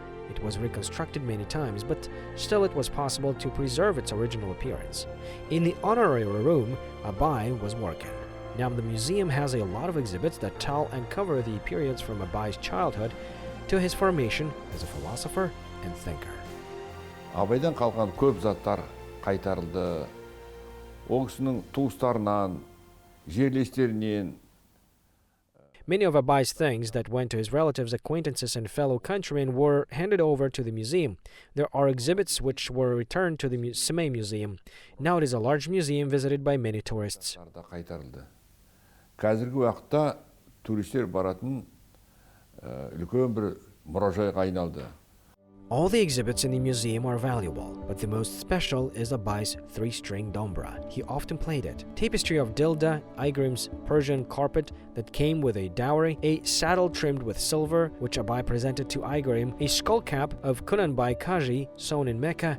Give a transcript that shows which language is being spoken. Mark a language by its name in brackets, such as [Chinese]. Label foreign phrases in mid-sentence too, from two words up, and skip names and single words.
[English] It was reconstructed many times, but still it was possible to preserve its original appearance. In the honorary room, Abai was working. Now the museum has a lot of exhibits that tell and cover the periods from Abai's childhood to his formation as a philosopher and thinker. [Kazakh] Абайдан қалған көп заттар қайтарылды. Ол кісінің туыстарынан, жерлестерінен. [English] Many of Abai's things that went to his relatives, acquaintances, and fellow countrymen were handed over to the museum. There are exhibits which were returned to the Semey Museum. Now it is a large museum visited by many tourists. [Kazakh] Қазіргі уақытта туристер баратын үлкен бір мұражайға айналды. [English] All the exhibits in the museum are valuable, but the most special is Abai's 3-string dombra. He often played it. Tapestry of Dilda, Igrim's Persian carpet that came with a dowry, a saddle trimmed with silver, which Abai presented to Igrim, a skull cap of Kunanbai Khazi, sewn in Mecca.